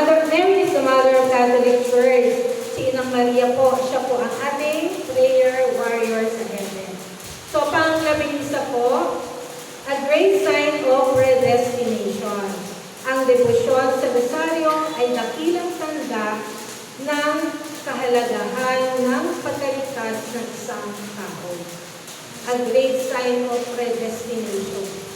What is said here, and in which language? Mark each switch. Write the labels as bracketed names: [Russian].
[English] Mary is the mother of Catholic Church. [Filipino] Si Inang Maria po, siya po ang ating prayer warrior sa heaven. [English] So, [Filipino] pang-labing-isa po, [English] a great sign of predestination. [Filipino] Ang debosyon sa Rosario ay dakilang tanda ng kahalagahan ng pagkaligtas ng isang tao. [English] A great sign of predestination.